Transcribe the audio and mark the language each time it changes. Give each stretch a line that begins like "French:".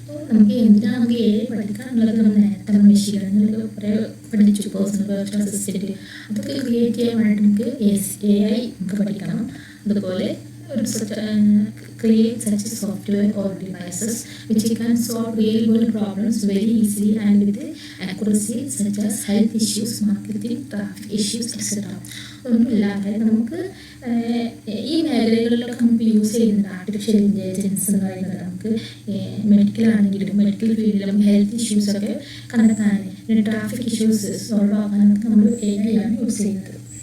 Malayalam: നമുക്ക് എന്തിനാണ് നമുക്ക് AI പഠിക്കാനുള്ളത്? നമ്മൾ നേരത്തെ മെഷീൻ ലേണിംഗ് കുറേ പഠിച്ചു. പേഴ്സണൽ വെർച്വൽ അസിസ്റ്റൻറ്റ് അതൊക്കെ ക്രിയേറ്റ് ചെയ്യാൻ വേണ്ടി നമുക്ക് AI നമുക്ക് പഠിക്കണം. അതുപോലെ ഒരു
English: create such software or devices which can solve real world problems very easily and with accuracy such as health issues, marketing, traffic issues, etc.
Malayalam: ഒന്നുമില്ലാതെ നമുക്ക് ഈ മേഖലകളിലൊക്കെ നമുക്ക് യൂസ് ചെയ്യുന്നുണ്ട് ആർട്ടിഫിഷ്യൽ ഇൻ്റലിജൻസ് എന്ന് പറയുന്നത്. നമുക്ക് മെഡിക്കലാണെങ്കിലും മെഡിക്കൽ ഫീൽഡിലും ഹെൽത്ത് ഇഷ്യൂസൊക്കെ കണ്ടെത്താൻ, പിന്നെ ട്രാഫിക് ഇഷ്യൂസ് സോൾവ് ആകാനൊക്കെ നമ്മൾ AI ആണ് യൂസ് ചെയ്യുന്നത്.